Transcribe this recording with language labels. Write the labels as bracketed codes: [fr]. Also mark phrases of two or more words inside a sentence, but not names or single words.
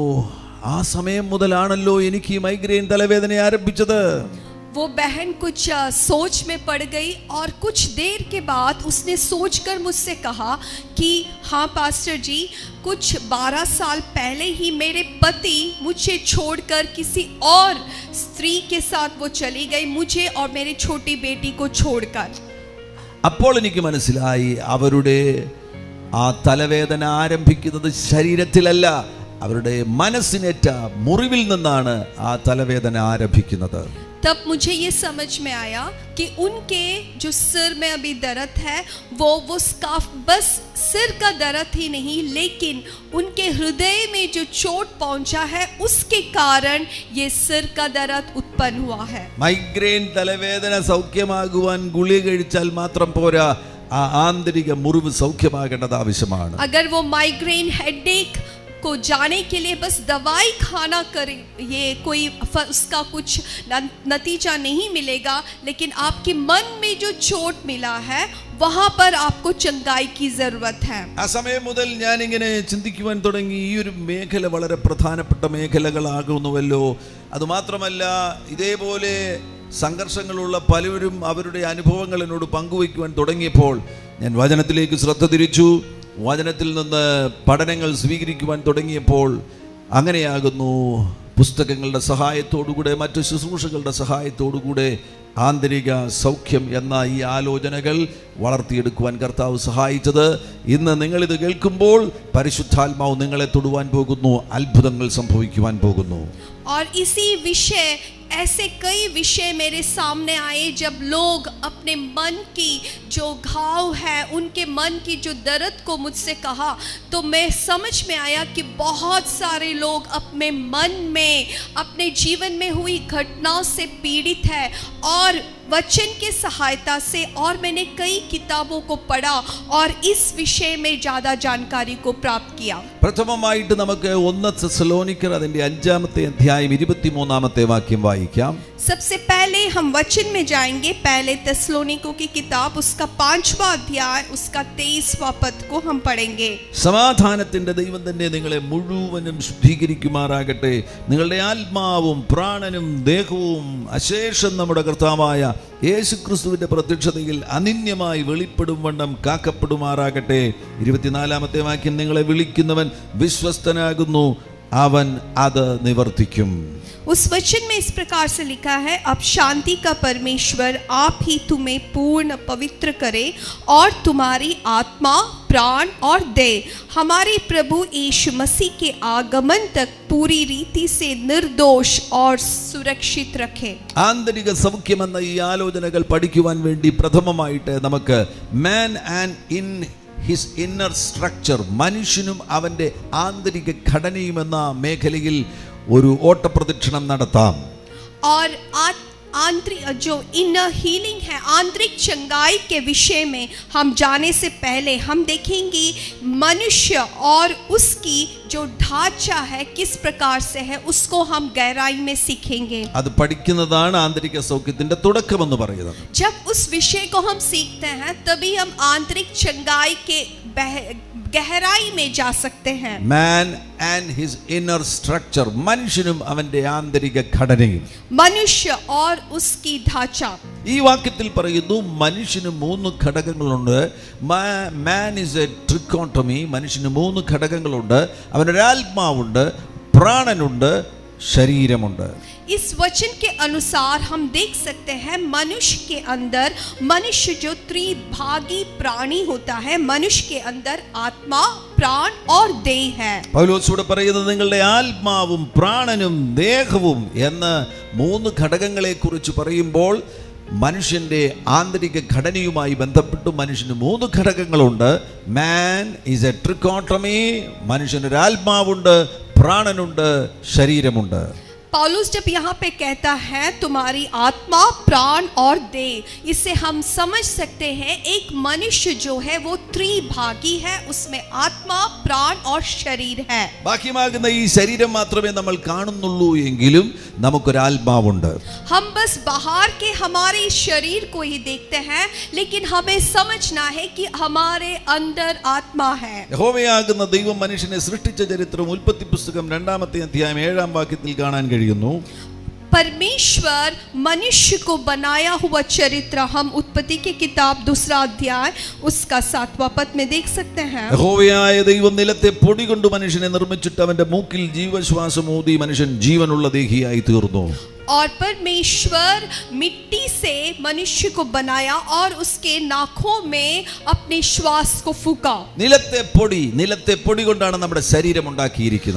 [ml] ആ സമയം മുതലാണല്ലോ എനിക്ക് ഈ മൈഗ്രെയിൻ തലവേദന ആരംഭിച്ചത്. [hi] वो बहन कुछ सोच में पड़ गई और कुछ देर के बाद उसने सोचकर मुझसे कहा कि हाँ पास्टर जी, कुछ 12 साल पहले ही मेरे पति मुझे छोड़कर किसी और स्त्री के साथ वो चली गई, मुझे और मेरी छोटी बेटी को छोड़कर. [ml] അപ്പോൾ എനിക്ക് മനസ്സിലായി അവരുടെ ആ തലവേദന ആരംഭിക്കുന്നത് ശരീരത്തിലല്ല, അവരുടെ മനസ്സിനേറ്റ മുറിവിൽ നിന്നാണ് ആ തലവേദന ആരംഭിക്കുന്നത്. [hi] तब मुझे ये समझ में आया कि उनके जो सिर में अभी दर्द है वो स्काफ बस सिर का दर्द ही नहीं, लेकिन उनके हृदय में जो चोट पहुंचा है उसके कारण ये सिर का दर्द उत्पन्न हुआ है. [ml] മൈഗ്രെയിൻ തലവേദന സൗഖ്യമാകുവാൻ ഗുളിക കഴിച്ചാൽ മാത്രം പോരാ, ആ ആന്തരിക മുറിവ് സൗഖ്യമാകേണ്ടത് ആവശ്യമാണ്. [hi] अगर वो [en] migraine headache [hi] को जाने के लिए बस दवाई खाना करे ये कोई उसका कुछ नतीजा नहीं मिलेगा, लेकिन आपके मन में जो चोट मिला है वहां पर आपको चंगाई की जरूरत है. [ml] ആ സമയം മുതൽ ഞാൻ ഇങ്ങനെ ചിന്തിക്കുവാൻ തുടങ്ങി, ഈ ഒരു മേഖല വളരെ പ്രധാനപ്പെട്ട മേഖലകളാകുന്നുവല്ലോ. അതുമാത്രമല്ല, ഇതേപോലെ സംഘർഷങ്ങളുള്ള പലരും അവരുടെ അനുഭവങ്ങൾ എന്നോട് പങ്കുവയ്ക്കുവാൻ തുടങ്ങിയപ്പോൾ ഞാൻ വചനത്തിലേക്ക് ശ്രദ്ധ തിരിച്ചു. വചനത്തിൽ നിന്ന് പഠനങ്ങൾ സ്വീകരിക്കുവാൻ തുടങ്ങിയപ്പോൾ അങ്ങനെയാകുന്നു പുസ്തകങ്ങളുടെ സഹായത്തോടുകൂടെ മറ്റു ശുശ്രൂഷകളുടെ സഹായത്തോടുകൂടെ ആന്തരിക സൗഖ്യം എന്ന ഈ ആലോചനകൾ വളർത്തിയെടുക്കുവാൻ കർത്താവ് സഹായിച്ചത്. ഇന്ന് നിങ്ങളിത് കേൾക്കുമ്പോൾ പരിശുദ്ധാത്മാവ് നിങ്ങളെ തൊടുവാൻ പോകുന്നു, അത്ഭുതങ്ങൾ സംഭവിക്കുവാൻ പോകുന്നു. [hi] और इसी विषय ऐसे कई विषय मेरे सामने आए जब लोग अपने मन की जो घाव है, उनके मन की जो दर्द को मुझसे कहा, तो मैं समझ में आया कि बहुत सारे लोग अपने मन में अपने जीवन में हुई घटनाओं से पीड़ित है और वचन के सहायता से, और मैंने कई किताबों को पढ़ा और इस विषय में ज़्यादा जानकारी को प्राप्त किया. [ml] പ്രഥമമായിട്ട് നമുക്ക് 1 തെസ്സലോനിക്കർ അതിന്റെ 5-ാമത്തെ അധ്യായം 23-ാമത്തെ വാക്യം വായിക്കാം. [hi] सबसे पहले हम वचन में जाएंगे, पहले തെസ്സലോനിക്കോं की किताब उसका 5वां अध्याय उसका 23वां पद को हम पढ़ेंगे. [ml] സമാധാനത്തിന്റെ ദൈവം തന്നെ നിങ്ങളെ മുഴുവനും ശുദ്ധീകരിക്കുമാറാകട്ടെ. നിങ്ങളുടെ ആത്മാവും പ്രാണനും ദേഹവും അശേഷം നമ്മുടെ കർത്താവായ യേശുക്രിസ്തുവിന്റെ പ്രത്യക്ഷതയിൽ അനിന്യമായി വെളിപ്പെടും വണ്ണം കാക്കപ്പെടുമാറാകട്ടെ. 24-ാമത്തെ വാക്യം, നിങ്ങളെ വിളിക്കുന്നവൻ വിശ്വസ്തനാകുന്നു, അവൻ അത് നിവർത്തിക്കും. [hi] उस वचन में इस प्रकार से लिखा है, अब शांति का परमेश्वर आप ही तुम्हें पूर्ण पवित्र करे और तुम्हारी आत्मा, प्राण और देह हमारे प्रभु यीशु मसीह के आगमन तक पूरी रीति से निर्दोष और सुरक्षित रखे. [ml] ആന്തരിക സൗഖ്യം എന്ന ഈ ആലോചനകൾ പഠിക്കുവാൻ വേണ്ടി പ്രഥമമായിട്ട് നമുക്ക് [en] man and in his inner structure, [ml] മനുഷ്യനും അവൻ്റെ ആന്തരിക ഘടനയും എന്ന മേഖലയിൽ ഒരു ഓട്ടപ്രദക്ഷിണം നടത്താം. [hi] और आंतरिक जो [en] inner healing [hi] है, आंतरिक चंगाई के विषय में हम जाने से पहले हम देखेंगे मनुष्य और उसकी जो ढांचा है किस प्रकार से है, उसको हम गहराई में सीखेंगे. [ml] അത് പഠിക്കുന്നതാണ് ആന്തരിക സൗഖ്യത്തിന്റെ തുടക്കമെന്ന് പറയുന്നത്. [hi] जब उस विषय को हम सीखते हैं तभी हम आंतरिक चंगाई के गहराई में जा सकते हैं. [en] Man and his inner structure, [ml] മനുഷ്യനും അവന്റെ ആന്തരിക ഘടനയും. [hi] मनुष्य और उसकी ढांचा. [ml] ഈ വാക്യത്തിൽ പറയുന്നു മനുഷ്യന് 3 ഘടകങ്ങളുണ്ട്. [en] Man is a trichotomy. [ml] മനുഷ്യന് 3 ഘടകങ്ങളുണ്ട്. അവനൊരു ആത്മാവുണ്ട്, പ്രാണനുണ്ട്, ശരീരമുണ്ട്. [hi] इस वचन के अनुसार हम देख सकते हैं मनुष्य के अंदर, मनुष्य जो त्रिभागी प्राणी होता है, मनुष्य के अंदर आत्मा, प्राण और देह है. [ml] പൗലോസ് ഇവിടെ പറയുന്നത് നിങ്ങളുടെ ആത്മാവും പ്രാണനും ദേഹവും എന്ന 3 ഘടകങ്ങളെ കുറിച്ച് പറയുമ്പോൾ മനുഷ്യന്റെ ആന്തരിക ഘടനയുമായി ബന്ധപ്പെട്ട് മനുഷ്യന് 3 ഘടകങ്ങളുണ്ട്. [en] man is a trichotomy. [ml] മനുഷ്യനൊരു ആത്മാവുണ്ട്, പ്രാണനുണ്ട്, ശരീരമുണ്ട്. [hi] पौलुस जब यहाँ पे कहता है तुम्हारी आत्मा, प्राण और देह, इससे हम समझ सकते हैं एक मनुष्य जो है वो त्रिभागी है, उसमें आत्मा, प्राण और शरीर है. [ml] ബാക്കിയാകുന്ന ഈ ശരീരം മാത്രമേ നമ്മൾ കാണുന്നുള്ളൂ എങ്കിലും നമുക്കൊരു ആത്മാവുണ്ട്. [hi] हम बस बाहर के हमारे शरीर को ही देखते हैं, लेकिन हमें समझना है कि हमारे अंदर आत्मा है. [ml] യഹോവയാകുന്ന ദൈവം മനുഷ്യനെ സൃഷ്ടിച്ച ചരിത്രം ഉൽപ്പത്തി പുസ്തകം 2-ാമത്തെ അധ്യായം 7-ാം വാക്യത്തിൽ കാണാൻ കഴിയുന്നു. [hi] परमेश्वर मनुष्य को बनाया हुआ चरित्र हम उत्पत्ति की किताब 2 अध्याय उसका 7वां पद में देख सकते हैं. [ml] യഹോവയായ ദൈവം നിലത്തെ പൊടി കൊണ്ട് മനുഷ്യനെ നിർമ്മിച്ചിട്ട് അവന്റെ മൂക്കിൽ ജീവശ്വാസം ഊതി മനുഷ്യൻ ജീവനുള്ള ദേഹിയായി തീർന്നു. [hi] और परमेश्वर मिट्टी से मनुष्य को बनाया और उसके नाखों में अपने श्वास को फूका. [ml] നിലത്തെ പൊടി കൊണ്ടാണ് നമ്മുടെ ശരീരം ഉണ്ടാക്കിയിരിക്കുന്നത്.